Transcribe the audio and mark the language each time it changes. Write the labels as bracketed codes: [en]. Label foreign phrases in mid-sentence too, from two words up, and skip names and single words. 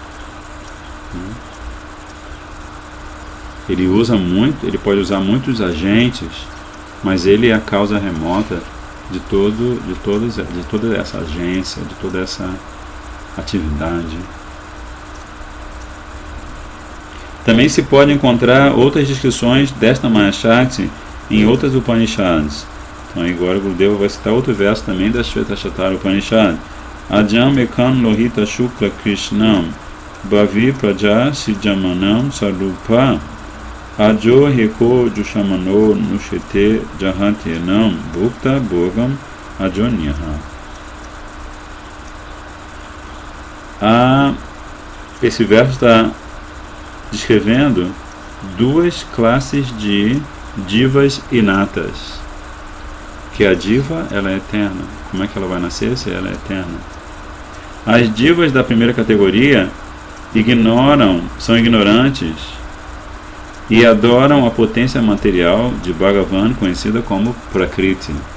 [pt] Ele pode usar muitos agentes, mas ele é a causa remota de toda essa agência, de toda essa atividade. Também se pode encontrar outras descrições desta Maya Shakti em outras Upanishads. Então agora o Gurudeva vai citar outro verso também da Shvetashatara Upanishad. [sa] Ajam ekam lohita shukla krishnam bhavi praja sijamanam sarupa ajo heko jushamano nushete jahantenam bhukta bhogam ajonyaha. [pt] Esse verso está descrevendo duas classes de divas inatas. Que a diva, ela é eterna. Como é que ela vai nascer se ela é eterna? As divas da primeira categoria são ignorantes e adoram a potência material de Bhagavan, conhecida como Prakriti.